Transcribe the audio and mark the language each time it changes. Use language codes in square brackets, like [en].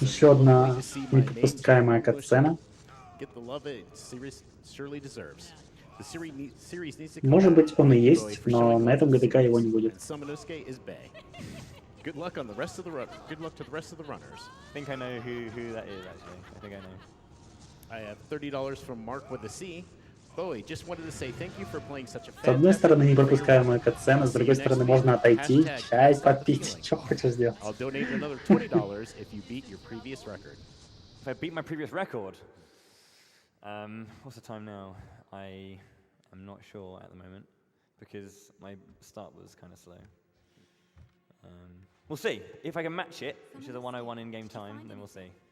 [ru] Еще одна непропускаемая катсцена. [en] Get the love it series surely deserves. The series needs to come. [ru] Может быть, он и есть, но на этом ГДК его не будет. [en] Samanosuke is Bay. Good luck on the rest of the good luck to the rest of the runners. I think I know who that is, actually. I think I know. I have $30 from Mark with a C. Bowie, just wanted to say thank you for playing such a [ru] С одной стороны, непропускаемая катсцена, с другой стороны, можно отойти, чай попить. Что хочешь сделать? [en] I'll donate another $20 if you beat your previous record. If I beat my previous record? What's the time now? I am not sure at the moment, because my start was kind of slow. We'll see. If I can match it, which is a 101 in-game time, then we'll see.